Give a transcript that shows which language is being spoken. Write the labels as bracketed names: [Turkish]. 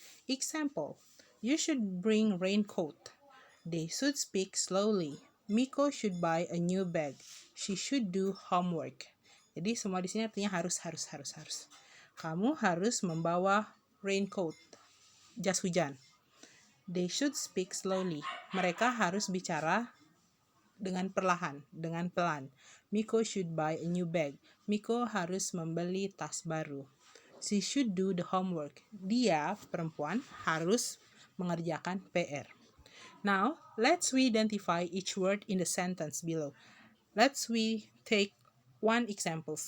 [English] Example, you should bring raincoat. They should speak slowly. Miko should buy a new bag. She should do homework. [Indonesian] Jadi semua di sini artinya harus. Kamu harus membawa raincoat, jas hujan. [English] They should speak slowly. [Indonesian] Mereka harus bicara dengan perlahan, dengan pelan. [English] Miko should buy a new bag. [Indonesian] Miko harus membeli tas baru. [English] She should do the homework. [Indonesian] Dia, perempuan, harus mengerjakan PR. [English] Now, let's we identify each word in the sentence below. Let's we take one examples.